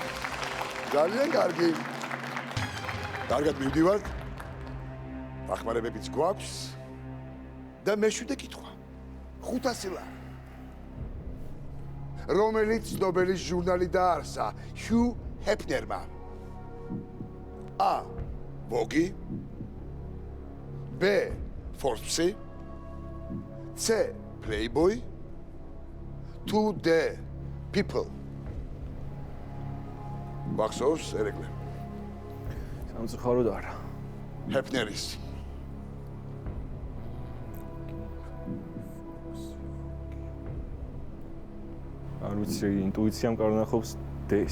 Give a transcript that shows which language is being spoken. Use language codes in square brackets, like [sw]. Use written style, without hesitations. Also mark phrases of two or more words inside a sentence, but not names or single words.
[ka] ძალიან კარგი. კარგად მივდივართ. დახმარებებიც გვაქვს. და მეშვიდე კითხვა. 500 ლარი. რომელიც ნობელის ჟურნალი დაარსა ჰიუ ჰეფნერმა? A. Vogue, B. Forbes, C. Playboy, 2D. People. ვახსოვს ერეკლე? სამწუხაროდ არა. ჰეფნერის. არ ვიცი, ინტუიციამ კარნახობს D-ს.